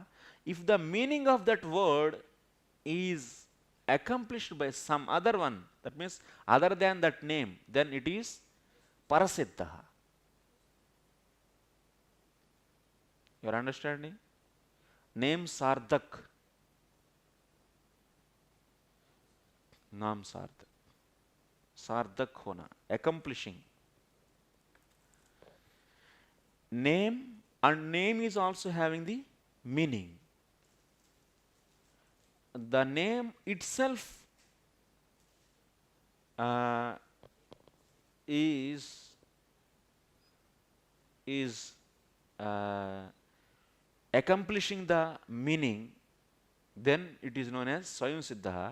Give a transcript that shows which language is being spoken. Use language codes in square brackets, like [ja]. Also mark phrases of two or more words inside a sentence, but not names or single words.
[en] If the meaning of that word is accomplished by some other one, that means other than that name, then it is Parasiddha. You are understanding? Name Sardak. [hi] Naam Sardak. Sardak hona. [en] Accomplishing. Name, and name is also having the meaning. The name itself is accomplishing the meaning, then it is known as Swayam Siddha.